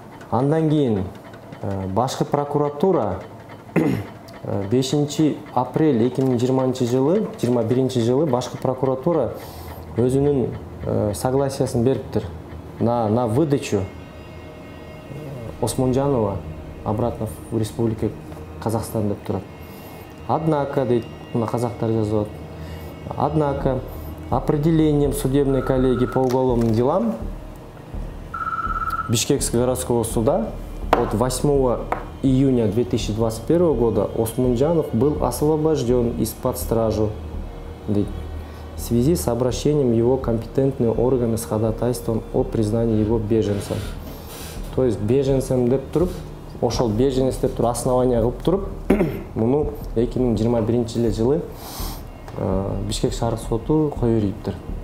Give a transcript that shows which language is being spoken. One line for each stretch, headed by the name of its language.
Kyrgyz: Андан кийин башкы прокуратура 5 апрель 2020-жылы, 21-жылы башкы прокуратура өзүнүн согласиясын бериптир
Russian: на выдачу Осмонжанова обратно в Республике Казахстан
Kyrgyz: деп турат. Однако, дейт, мына казактар жазат.
Russian: Однако, определением судебной коллегии по уголовным делам Бишкекского городского суда от 8 июня 2021 года Осмонжанов был освобожден из-под стражи в связи с обращением его компетентные органы с ходатайством о признании его беженцем.
Kyrgyz: То есть беженцем деп туруп, ошол беженец деп туруп основания кылып туруп, муну 2021-жылы Бишкек шаардык соту кое бериптир.